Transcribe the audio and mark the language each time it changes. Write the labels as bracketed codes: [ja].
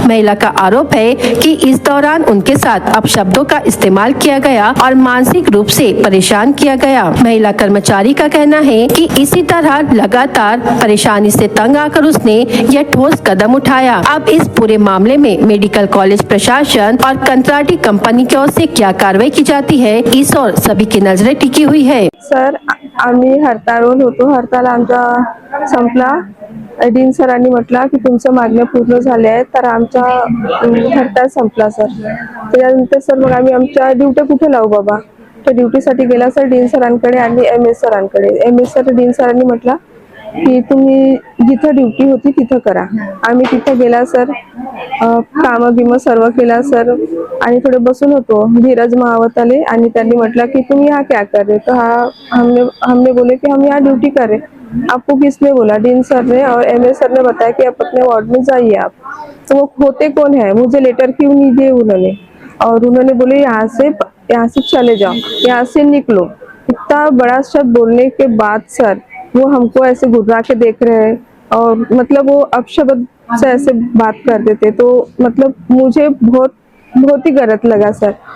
[hi] महिला का आरोप है कि इस दौरान उनके साथ अपशब्दों का इस्तेमाल किया गया और मानसिक रूप से परेशान किया गया। महिला कर्मचारी का कहना है कि इस इसी तरह लगातार परेशानी से तंग आकर उसने यह ठोस कदम उठाया। अब इस पूरे मामले में मेडिकल कॉलेज प्रशासन और कंत्राटी कंपनी की ओर से क्या कार्रवाई की जाती है, इस और सभी की नजरें टिकी हुई है। [mr] सर आम्ही हरताळवर होतो, हरताळ आमचा संपला। डीन सरांनी म्हटलं की तुमच्या मागण्या पूर्ण झाल्या आहेत, तर आमचा हरताळ संपला सर। त्यानंतर सर मग आम्ही आमच्या ड्युटी कुठे लावू बाबा, त्या ड्युटीसाठी गेला सर डीन सरांकडे आणि MS सरांकडे। MS सर डीन सरांनी म्हटलं की तुम्ही जिथं ड्युटी होती तिथं करा। आम्ही तिथं गेला सर, कामं बिमं सर्व केला सर आणि थोडे बसून होतो। [hi] धीरज महावत [mr] आले आणि त्यांनी म्हटलं की [hi] तुम यहाँ क्या कर रहे, तो हमने बोले कि हम यहाँ ड्यूटी कर रहे। आपको किसने बोला? डीन सर ने और MS सर ने बताया कि आप अपने वार्ड में जाइए आप। तो वो होते कौन है, मुझे लेटर क्यों नहीं दिए उन्होंने, और उन्होंने बोले यहाँ से चले जाओ, यहाँ से निकलो। इतना बड़ा शब्द बोलने के बाद सर वो हमको ऐसे घुरा के देख रहे हैं और मतलब वो अपशब्द से ऐसे बात कर देते, तो मतलब मुझे बहुत ही गलत लगा सर।